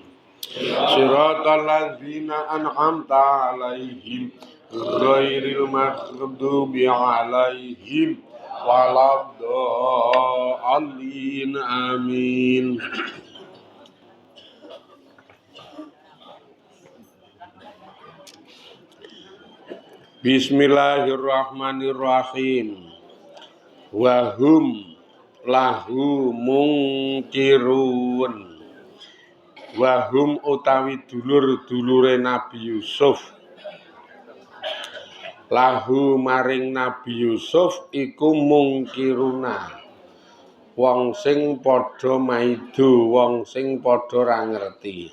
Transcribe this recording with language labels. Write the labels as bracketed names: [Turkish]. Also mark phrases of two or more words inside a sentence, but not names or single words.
[Arabic] صراط الذين أنعمت عليهم غير المغضوب عليهم ولا الضالين آمين. Bismillahirrahmanirrahim. وهم له منكرون. [Javanese] Wahum utawi dulur-dulure Nabi Yusuf lahu maring Nabi Yusuf iku mungkiruna wong sing padha maido, wong sing padha ra ngerti.